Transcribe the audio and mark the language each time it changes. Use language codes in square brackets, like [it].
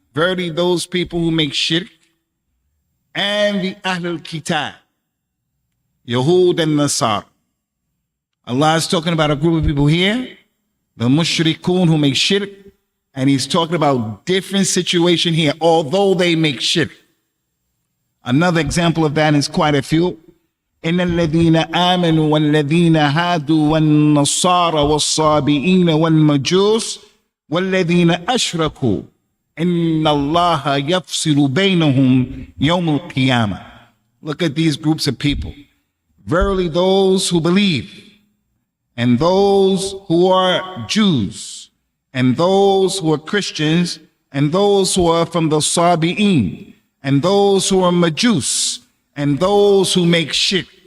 [en] Verily those people who make shirk and the Ahlul Kitab, Yahud and Nasar. Allah is talking about a group of people here, the mushrikun who make shirk, and he's talking about different situation here, although they make shirk. Another example of that is quite a few. [ar] إن الذين آمنوا والذين هادوا والنصارى والصابئين والمجوس والذين أشركوا إن الله يفصل بينهم يوم القيامة. [en] Look at these groups of people. Verily those who believe, and those who are Jews, and those who are Christians, and those who are from the Sabi'in, and those who are Majus, and those who make shirk,